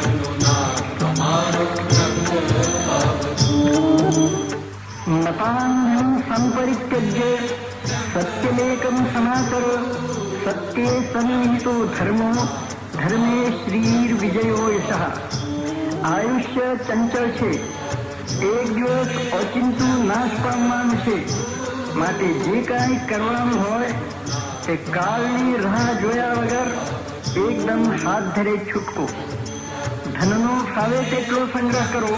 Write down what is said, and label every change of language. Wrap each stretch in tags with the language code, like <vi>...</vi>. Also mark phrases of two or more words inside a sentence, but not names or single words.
<sa>मतान्धं संपरित्यज्य सत्यमेकं समाचर सत्ये सन्निहितो धर्मो धर्मे श्रीर्विजयो यशः।</sa> <gu>આયુષ્ય ચંચળ છે, એક દિવસ ઓચિંતું નાશ પામવાનું છે, માટે જે કાંઈ કરવાનું હોય તે કાળની રાહ જોયા વગર એકદમ હાથ ધરે છૂટકો. ધનનો ફાવે તેટલો સંગ્રહ કરવો.</gu>